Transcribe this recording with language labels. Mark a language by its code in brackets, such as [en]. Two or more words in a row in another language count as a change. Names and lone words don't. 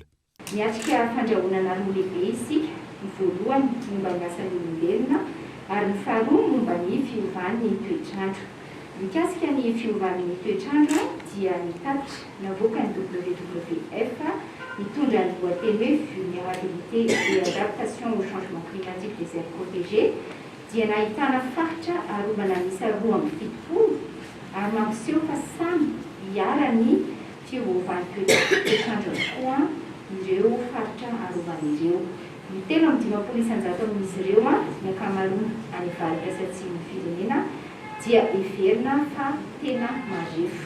[mg] Miatrika fandrahonana roa lehibe isika ny voalohany momba ny asan'ny olombelona ary ny faharoa momba ny fiovan'ny toetrandro. Mikasika ny fiovan'ny toetrandro dia ny tatitra navoaka ny WWF mitondra ny lohateny hoe [fr] vulnérabilité et adaptation au changement climatique des aires protégées [mg] dia nahitana faritra arovana miisa 2.7 ary mampiseho fa samy hiara ny fiovan'ny toetrandro koa ireo faritra arovana ireo. Ny 7 isanjato amin'izy ireo ny ankamaroany any avaratr'y atsimon'ny firenena dia heverina fa tena marefo.